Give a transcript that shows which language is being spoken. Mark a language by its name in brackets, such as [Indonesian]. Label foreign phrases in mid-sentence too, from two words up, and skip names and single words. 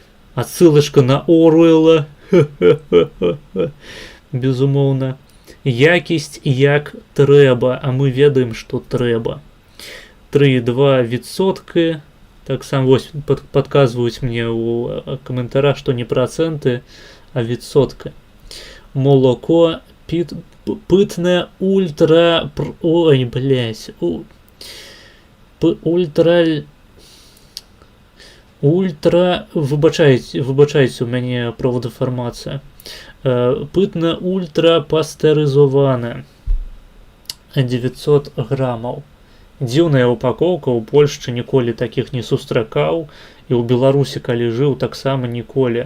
[Russian] Отсылочка на Оруэлла. безумоўна. [Belarusian] Якісць як трэба, а мы ведаем, што трэба. 3,2%. Так сам вось падказваюць мне ў каментарах, што не працэнты, [Ukrainian] а відсотка. [Belarusian] Молоко пытнае ультра... [Russian] Ой, блядь. Ультра... [Belarusian] Выбачайце, у мяне профдэфармацыя. Пытна ультра пастэрызована. 900 грамаў. Дзіўная упакоўка, у Польшчы ніколі такіх не сустракаў, і ў Беларусі, калі жыў, таксама ніколі.